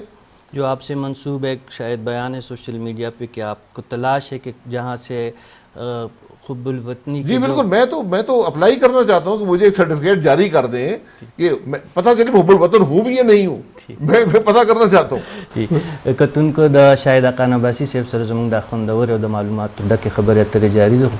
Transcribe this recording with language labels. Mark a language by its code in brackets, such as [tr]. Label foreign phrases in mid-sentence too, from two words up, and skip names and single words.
[ur] جو آپ سے منسوب ایک شاید بیان ہے سوشل میڈیا پہ کہ آپ کو تلاش ہے کہ جہاں سے حب الوطنی جی بالکل، میں تو اپلائی کرنا چاہتا ہوں کہ مجھے ایک سرٹیفکیٹ جاری کر دیں کہ پتہ چلے حب الوطن ہوں بھی یا نہیں ہوں. میں پتہ کرنا چاہتا ہوں. [ps] کتون کو دا شاید اقان عباسی صاحب سره زموږ د خوندور او د معلوماتو ډکې خبرې اترې جاري ده.